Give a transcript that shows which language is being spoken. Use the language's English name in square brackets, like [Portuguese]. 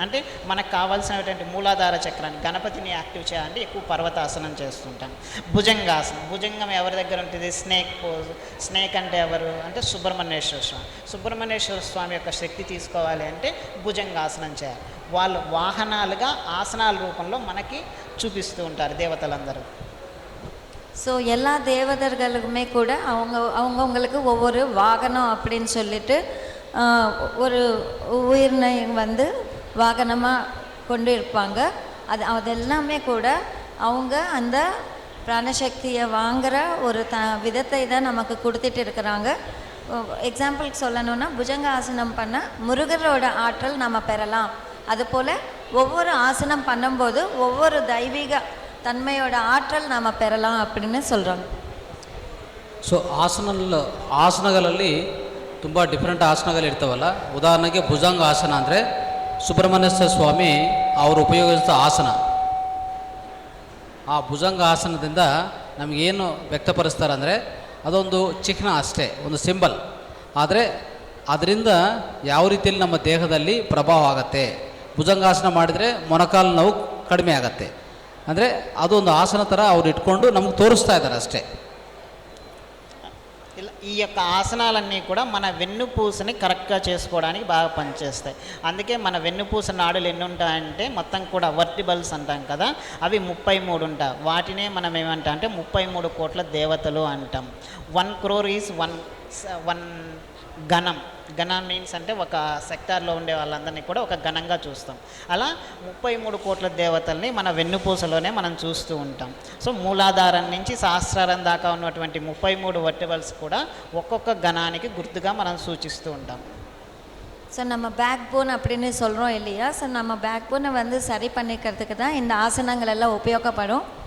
[Telugu] అంటే మనకు కావాల్సినటువంటి మూలాధార చక్రాన్ని, గణపతిని యాక్టివ్ చేయాలంటే ఎక్కువ పర్వతాసనం చేస్తుంటాం. భుజంగాసనం, భుజంగం ఎవరి దగ్గర ఉంటుంది? [English] Snake pose. [Telugu] స్నేక్ అంటే ఎవరు అంటే సుబ్రహ్మణ్యేశ్వర స్వామి. సుబ్రహ్మణ్యేశ్వర స్వామి యొక్క శక్తి తీసుకోవాలి అంటే భుజంగాసనం చేయాలి. వాళ్ళు వాహనాలుగా ఆసనాల రూపంలో మనకి చూపిస్తూ ఉంటారు దేవతలందరూ. [Tamil] ஸோ எல்லா தேவதர்களுமே கூட அவங்கவுங்களுக்கு ஒவ்வொரு வாகனம் அப்படின்னு சொல்லிட்டு ஒரு உயிரினை வந்து வாகனமாக கொண்டு இருப்பாங்க. அதெல்லாமே கூட அவங்க அந்த பிராணசக்தியை வாங்குகிற ஒரு விதத்தை தான் நமக்கு கொடுத்துட்டு இருக்கிறாங்க. எக்ஸாம்பிளுக்கு சொல்லணுன்னா, புஜங்க ஆசனம் பண்ண முருகரோட ஆற்றல் நம்ம பெறலாம். அதுபோல் ஒவ்வொரு ஆசனம் பண்ணும்போது ஒவ்வொரு தெய்வீக తన్మయోడ ఆற்றల్ నామ పెరలాం அப்படின்னு சொல்கிறாங்க. [Kannada] ಸೊ ಆಸನಗಳಲ್ಲಿ ತುಂಬ ಡಿಫ್ರೆಂಟ್ ಆಸನಗಳು ಇರ್ತಾವಲ್ಲ. ಉದಾಹರಣೆಗೆ ಭುಜಂಗ ಆಸನ ಅಂದರೆ ಸುಬ್ರಹ್ಮಣ್ಯೇಶ್ವರ ಸ್ವಾಮಿ ಅವರು ಉಪಯೋಗಿಸಿದ ಆಸನ. ಆ ಭುಜಂಗ ಆಸನದಿಂದ ನಮಗೇನು ವ್ಯಕ್ತಪಡಿಸ್ತಾರೆ ಅಂದರೆ ಅದೊಂದು ಚಿಹ್ನ ಅಷ್ಟೇ, ಒಂದು ಸಿಂಬಲ್. ಆದರೆ ಅದರಿಂದ ಯಾವ ರೀತಿಯಲ್ಲಿ ನಮ್ಮ ದೇಹದಲ್ಲಿ ಪ್ರಭಾವ ಆಗುತ್ತೆ. ಭುಜಂಗಾಸನ ಮಾಡಿದರೆ ಮೊಣಕಾಲು ನೋವು ಕಡಿಮೆ ಆಗುತ್ತೆ. ಅಂದರೆ ಅದೊಂದು ಆಸನ ಥರ ಅವ್ರು ಇಟ್ಕೊಂಡು ನಮಗೆ ತೋರಿಸ್ತಾ ಇದ್ದಾರೆ ಅಷ್ಟೇ. [Telugu] ఇలా ఈ యొక్క ఆసనాలన్నీ కూడా మన వెన్నుపూసని కరెక్ట్గా చేసుకోవడానికి బాగా పనిచేస్తాయి. అందుకే మన వెన్నుపూస నాడులు ఎన్ని ఉంటాయంటే మొత్తం కూడా వర్టిబల్స్ అంటాం కదా, అవి 33 ఉంటాయి. వాటినే మనం ఏమంటాం అంటే 33 కోట్ల దేవతలు అంటాం. [English] 1 crore is one గణం. [Telugu] గణం మీన్స్ అంటే ఒక సెక్టార్లో ఉండే వాళ్ళందరినీ కూడా ఒక గణంగా చూస్తాం. అలా 33 కోట్ల దేవతల్ని మన వెన్నుపూసలోనే మనం చూస్తూ ఉంటాం. సో మూలాధారం నుంచి సహస్రారం దాకా ఉన్నటువంటి 33 వర్టిబల్స్ కూడా ఒక్కొక్క గణానికి గుర్తుగా మనం సూచిస్తూ ఉంటాం. [Tamil] ஸோ நம்ம பேக் போன் அப்படின்னு சொல்கிறோம் இல்லையா? ஸோ நம்ம பேக் போனை வந்து சரி பண்ணிக்கிறதுக்கு தான் இந்த ஆசனங்கள் எல்லாம் உபயோகப்படும்.